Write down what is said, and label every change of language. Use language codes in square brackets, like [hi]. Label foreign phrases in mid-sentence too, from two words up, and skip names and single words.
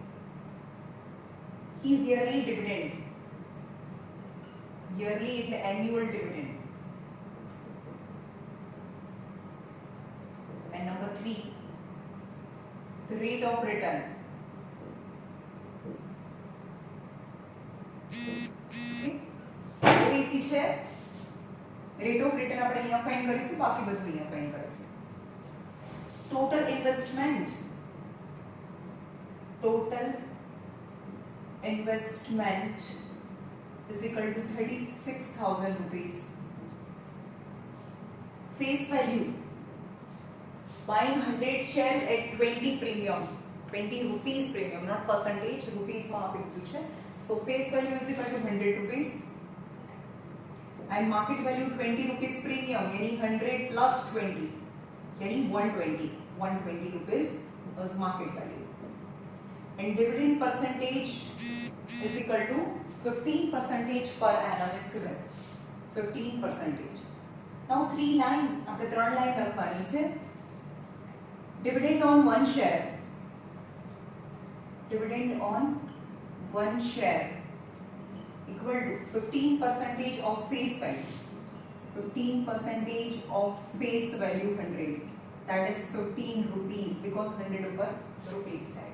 [en] his yearly dividend, yearly એટલે annual dividend, and number 3, the rate of return. Okay, easy છે. rate of return [gu] આપણે અહીંયા ફાઇન્ડ કરીશું, બાકી બધું અહીંયા ફાઇન્ડ કરીશું. [en] total investment is equal to 36,000 rupees. Face value, buying 100 shares at 20 premium, 20 rupees premium, not percentage, rupees માં આપી દીધું છે. So face value is equal to 100 rupees and market value 20 rupees premium, यानी 100 plus 20, यानी 120 rupees was market value, and dividend percentage is equal to 15% per annum is given, 15%. Now 3 line, [gu] આપણે 3 line લખવાની છે. [en] Dividend on one share equal to 15% of face value, 15% of face value 100, that is 15 rupees, because 100 over rupees tag.